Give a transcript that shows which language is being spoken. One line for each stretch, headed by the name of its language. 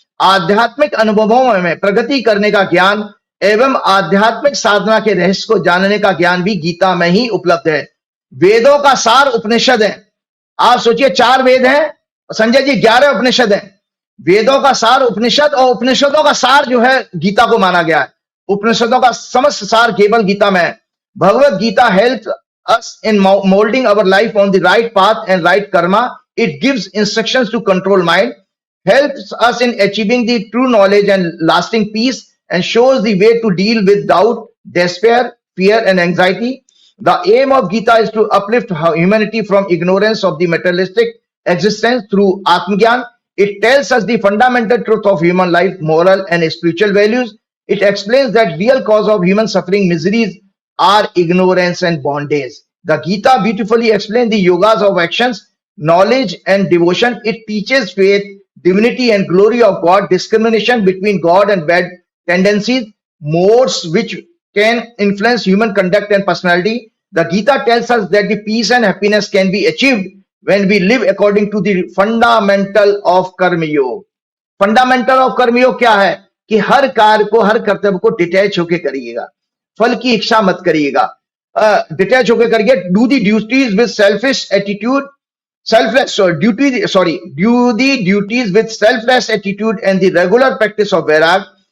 Hindi: आध्यात्मिक अनुभवों में प्रगति करने का ज्ञान एवं आध्यात्मिक साधना के रहस्य को जानने का ज्ञान भी गीता में ही उपलब्ध है। वेदों का सार उपनिषद है। आप सोचिए 4 वेद हैं, संजय जी 11 उपनिषद हैं। वेदों का सार उपनिषद और उपनिषदों का सार जो है गीता को माना गया है। उपनिषदों का समस्त सार केवल गीता में है।
English: Bhagavad Gita help us in molding our life on the right path and right karma. It gives instructions to control mind, helps us in achieving the true knowledge and lasting peace, and shows the way to deal with doubt, despair, fear, and anxiety. The aim of Gita is to uplift humanity from ignorance of the materialistic existence through Atmagyan. It tells us the fundamental truth of human life, moral and spiritual values. It explains that real cause of human suffering, miseries, are ignorance and bondage. The Gita beautifully explains the yogas of actions, knowledge and devotion. It teaches faith, divinity and glory of God, discrimination between God and bad tendencies, modes which can influence human conduct and personality. The Gita tells us that the peace and happiness can be achieved when we live according to the fundamental of Karma Yoga. Fundamental of Karma Yoga
Hindi: क्या है कि हर कार्य को, हर कर्तव्य को detach होके करिएगा, फल की इच्छा मत करिएगा, डिटैच होकर करिए।
English: Do the duties with selfish attitude, do the duties with selfless attitude and the regular practice of vairag.